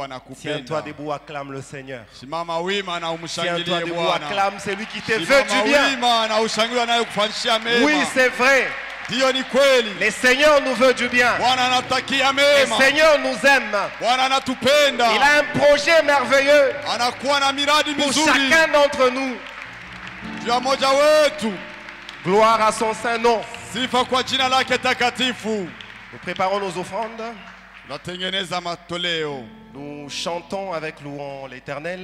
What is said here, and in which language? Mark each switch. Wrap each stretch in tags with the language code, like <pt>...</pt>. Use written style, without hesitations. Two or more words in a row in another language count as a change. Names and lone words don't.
<fr>Tiens-toi</fr> <sw>anakupenda.</sw> <fr>debout, acclame le Seigneur.</fr> <sw>Simama wima na</sw> <fr>Tiens-toi</fr> <sw>umshangilie</sw> <fr>debout,</fr> <sw>Bwana.</sw> <fr>acclame celui qui te veut</fr> <sw>Simama</sw> <fr>du bien.</fr> <sw>wima na ushangilie anayekufanyishia mema.</sw> <fr>Oui, c'est vrai.</fr> <sw>Ndiyo ni kweli.</sw> <fr>Le Seigneur nous veut du bien.</fr> <sw>Bwana anatakia</sw> <fr>Le</fr> <sw>mema.</sw> <fr>Seigneur nous aime.</fr> <sw>Bwana anatupenda.</sw> <fr>Il a un projet merveilleux</fr> <sw>Anakuwa na miradi</sw> <fr>pour</fr> <sw>mizuri</sw> <fr>chacun d'entre nous.</fr> <sw>juu ya moja wetu.</sw> <fr>Gloire à son saint nom.</fr> <sw>Sifa kwa jina lake takatifu.</sw> <fr>Nous préparons nos offrandes.</fr> <sw>Tunatengeneza matoleo.</sw> <fr>Nous chantons avec louant l'Éternel.</fr>